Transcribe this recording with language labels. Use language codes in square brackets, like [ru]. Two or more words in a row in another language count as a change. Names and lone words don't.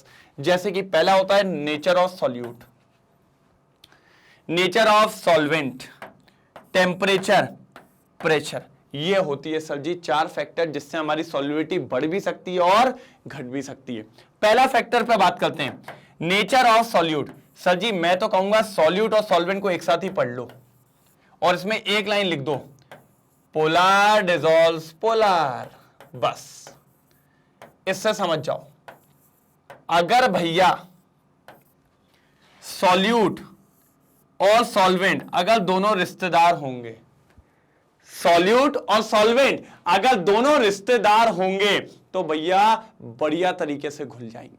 [hi] जैसे कि पहला होता है [en] nature of solute, nature of solvent, [hi] टेम्परेचर, प्रेशर। ये होती है सर जी 4 फैक्टर जिससे हमारी सॉल्युबिलिटी बढ़ भी सकती है और घट भी सकती है। पहला फैक्टर पे बात करते हैं, [en] nature of solute. [hi] सर जी मैं तो कहूंगा सॉल्यूट और सॉल्वेंट को एक साथ ही पढ़ लो और इसमें एक लाइन लिख दो, [en] polar dissolves polar, [hi] बस इससे समझ जाओ। अगर भैया सॉल्यूट और सॉल्वेंट अगर दोनों रिश्तेदार होंगे, सॉल्यूट और सॉल्वेंट अगर दोनों रिश्तेदार होंगे तो भैया बढ़िया तरीके से घुल जाएंगे।